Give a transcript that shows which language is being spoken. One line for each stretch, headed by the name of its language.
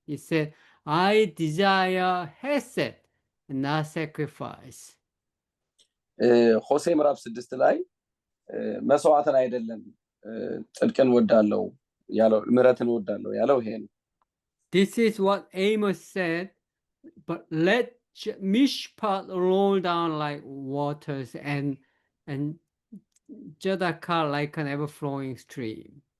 English: He said, I desire hesed and not sacrifice.
Amharic: ሆሴዕ ምዕራፍ 6 ላይ መስዋዕትን አይደለም ጽድቅን ወዳለው ያለው ምሕረትን ወዳለው ያለው ይሄ ነው።
English: This is what Amos said, but let mishpat roll down like waters and tzedakah like an ever-flowing stream.